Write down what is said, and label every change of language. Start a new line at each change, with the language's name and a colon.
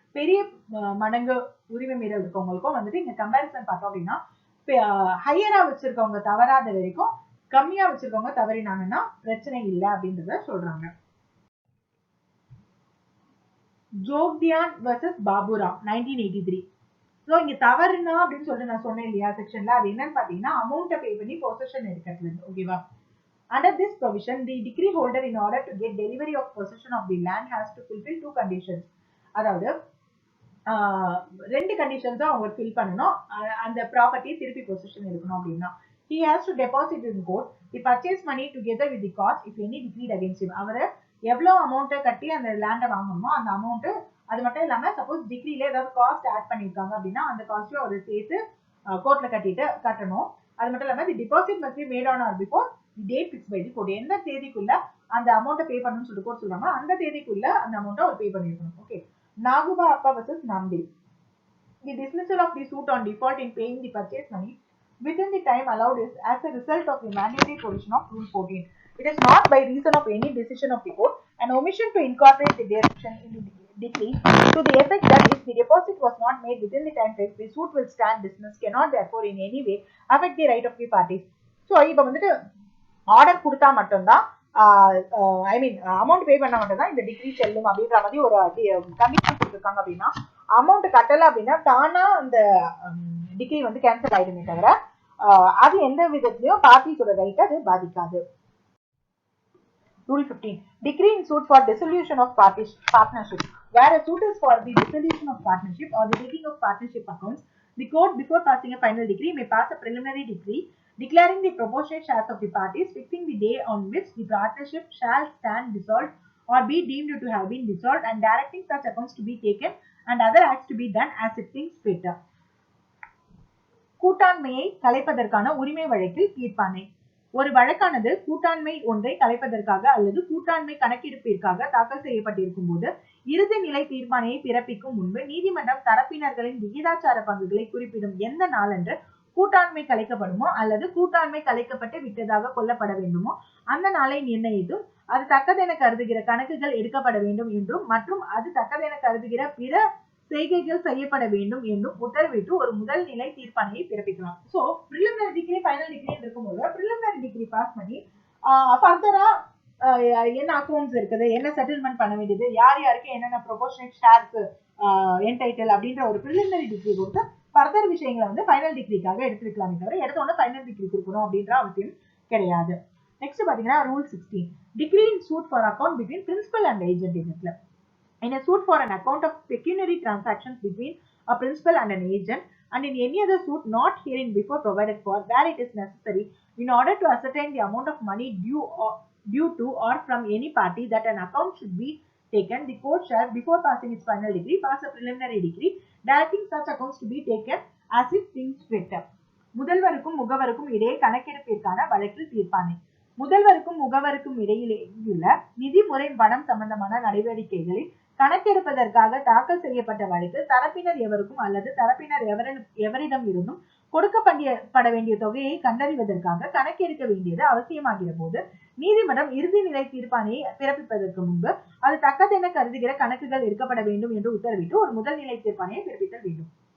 Tamil: பெரிய மடங்கு உரிமை மீறல் இருக்கவங்களுக்கும் வந்துட்டு இங்க கம்பேரிசன் பார்த்தோம் அப்படின்னா ஹையரா வச்சிருக்கவங்க தவறாத வரைக்கும் கம்மியா வச்சிருக்கவங்க தவறினாங்கன்னா பிரச்சனை இல்லை அப்படின்றத சொல்றாங்க. ஜோக்தியான் வர்சஸ் பாபுராவ் 1983. ஸோ இங்க தவறுனா அப்படின்னு சொல்லிட்டு நான் சொன்னேன் இல்லையா செக்ஷன்ல, அது என்னன்னு பாத்தீங்கன்னா அமௌண்ட்டை பே பண்ணி பொசிஷன் எடுக்கிறது இருந்து. ஓகேவா?
English: Under this provision, the decree holder, in order to get delivery of possession of the land, has to fulfill 2 conditions.
Tamil: அதாவது 2 கண்டிஷன்ஸும் அவங்க ஃபில் பண்ணணும். அந்த ப்ராப்பர்ட்டி திருப்பி பொசிஷன் எடுக்கணும் அப்படின்னா
English: he has to deposit in court the purchase money together with the cost if any decreed against him.
Tamil: அவர் எவ்வளவு அமௌண்ட்டை கட்டி அந்த லேண்டை வாங்கணுமோ அந்த அமௌண்ட், அது மட்டும் இல்லாம சப்போஸ் டிகிரியில ஏதாவது காஸ்ட் ஆட் பண்ணிருக்காங்க அப்படின்னா அந்த காஸ்ட்டையும் அவர் சேர்த்து கோர்ட்ல கட்டணும். அது மட்டும் இல்லாம
English: The deposit must be made on or before the date fix by the court.
Tamil: எந்த தேதிக்குள்ள அந்த அமௌண்ட்டை பே பண்ணணும்னு சொல்லிட்டு கோர்ட் சொல்றாங்க, அந்த தேதிக்குள்ள அந்த அமௌண்ட்டை அவர் பே பண்ணிருக்கணும்.
English: Okay. Naguba Appa versus Namdil. The dismissal of the suit on default in paying the purchase money within the time allowed is as a result of the mandatory provision of Rule 14. It is not by reason of any decision of the court. An omission to incorporate the direction in the decree to the effect that if the deposit was not made within the time fixed, the suit will stand dismissed, cannot therefore in any way affect the right of the parties.
Tamil: So, இப்போ வந்துட்டு order கொடுத்தா மட்டும்தான் ஐ மீன் amount pay பண்ண மட்டும் தான் இந்த degree செல்லும் அப்படின்ற மாதிரி ஒரு கண்டிஷன் கொடுத்துருக்காங்க. அப்படின்னா அமௌண்ட் கட்டலை அப்படின்னா தானா அந்த டிகிரி வந்து கேன்சல் ஆயிடுமே தவிர அது எந்த விதத்திலையும் பார்ட்டிஸோட ரைட் அது பாதிக்காது.
English: Rule 15. Decree in suit for dissolution of partnership. Where a suit is for the dissolution of partnership or the taking of partnership accounts, the court, before passing a final decree, may pass a preliminary decree declaring the proportionate shares of the parties, fixing the day on which the partnership shall stand dissolved or be deemed to have been dissolved, and directing such accounts to be taken and other acts to be done as it thinks fit.
Tamil: கூட்டாண்மையை கலைப்பதற்கான உரிமை வழக்கில் தீர்ப்பாணை. ஒரு வழக்கானது கூட்டாண்மை ஒன்றை கலைப்பதற்காக அல்லது கூட்டாண்மை கணக்கெடுப்பிற்காக தாக்கல் செய்யப்பட்டிருக்கும் போது இறுதி நிலை தீர்ப்பாணையை பிறப்பிக்கும் முன்பு நீதிமன்றம் தரப்பினர்களின் விகிதாச்சார பங்குகளை குறிப்பிடும் எந்த நாளன்று கூட்டாண்மை கலைக்கப்படுமோ அல்லது கூட்டாண்மை கலைக்கப்பட்டு விட்டதாக கொள்ளப்பட வேண்டுமோ அந்த நாளை நிர்ணயித்தும் அது தக்கதென கருதுகிற கணக்குகள் எடுக்கப்பட வேண்டும் என்றும் மற்றும் அது தக்கதென கருதுகிற பிற செய்கைகள் செய்யப்பட வேண்டும் என்றும் உத்தரவிட்டு ஒரு முதல் நிலை தீர்ப்பாணையை பிறப்பிக்கலாம். So preliminary degree final degree இருக்கும்போது பிரிலிமினரி டிகிரி பாஸ் பண்ணி ஃபர்தரா என்ன அக்கௌண்ட்ஸ் இருக்குது, என்ன செட்டில்மெண்ட் பண்ண வேண்டியது, யார் யாருக்கு என்னென்ன ப்ரொபோர்ஷனேட் ஷேர்ஸ் என்டைட்டில் அப்படின்ற ஒரு பிரிலிமினரி டிகிரி கொடுத்து ஃபர்தர் விஷயங்களை வந்து ஃபைனல் டிகிரிக்காக எடுத்துக்கலாமே தவிர எடுத்தோட ஃபைனல் டிகிரி கொடுக்கணும் அப்படின்ற அவசியம் கிடையாது.
English: next
Tamil: பாத்தீங்கன்னா
English: Rule 16. Decree in suit for account between principal and agent. இதுல in a suit for an account of pecuniary transactions between a principal and an agent, and in any other suit not herein before provided for, where it is necessary in order to ascertain the amount of money due to or from any party that an account should be taken, the court shall, before passing its final decree, pass a preliminary decree directing such accounts to be taken as it thinks fit.
Tamil: முதல்வருக்கும் முகவருக்கும் இடையே கணக்கெடுப்பிற்கான வழக்கில் தீர்ப்பாணை. முதல்வருக்கும் முகவருக்கும் இடையிலே உள்ள நிதி முறை பணம் சம்பந்தமான நடவடிக்கைகளில் கணக்கெடுப்பதற்காக தாக்கல் செய்யப்பட்ட வழக்கில் தரப்பினர் எவருக்கும் அல்லது தரப்பினர் எவரிடம் இருந்தும் கொடுக்கப்பட வேண்டிய தொகையை கண்டறிவதற்காக கணக்கெடுக்க வேண்டியது அவசியமாகிற போது நீதிமன்றம் இறுதி நிலை தீர்ப்பாணையை பிறப்பிப்பதற்கு முன்பு அது தக்கதென கருதுகிற கணக்குகள் எடுக்கப்பட வேண்டும் என்று உத்தரவிட்டு ஒரு முதல் நிலை தீர்ப்பாணையை பிறப்பித்தல் வேண்டும்.